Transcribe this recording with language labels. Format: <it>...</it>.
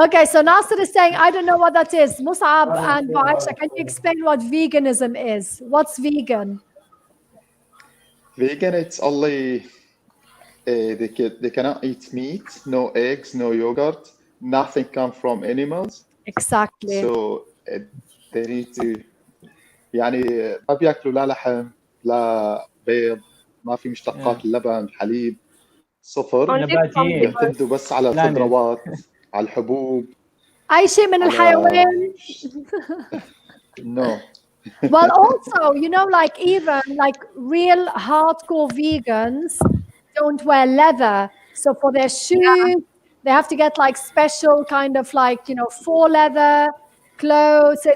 <en>Okay, so Nasser is saying, I don't know what that is. Musab and Aisha, can you explain what veganism is? What's vegan? Vegan, it's only they cannot eat meat, no eggs, no yogurt, nothing comes from animals. Exactly. So they need to</en> <ar>يعني ما بياكلوا لا لحم لا بيض، ما في مشتقات اللبن، الحليب، صفر. نباتيين. يعتمدوا بس على الخضروات، على الحبوب. أي شيء من الحيوان.</ar> <en>No. Well, also, you know, like even like real hardcore vegans don't wear leather. So for their shoes, they have to get like special kind of like, you know, faux leather clothes.</en>